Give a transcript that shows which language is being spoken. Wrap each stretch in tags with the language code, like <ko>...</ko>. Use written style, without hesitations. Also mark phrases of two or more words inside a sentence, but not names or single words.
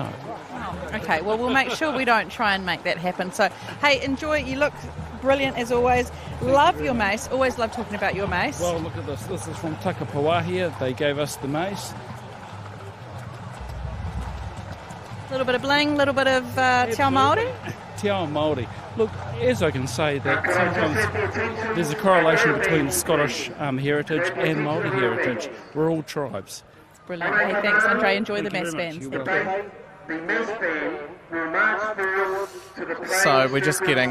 <en>Oh, okay, well, we'll make sure we don't try and make that happen. So, hey, enjoy. You look brilliant as always. Love your mace. Always love talking about your mace. Well, look at this. This is from Takapawahia. They gave us the mace. A little bit of bling, a little bit of</en> <mi>te ao Māori. Te ao Māori.</mi> <en>Look, as I can say, that sometimes there's a correlation between Scottish heritage and Māori heritage. We're all tribes. Brilliant. Hey, thanks, Andre. Enjoy the mass band. You're Thank welcome. you. The mass band will march forward to the playing So we're just getting</en>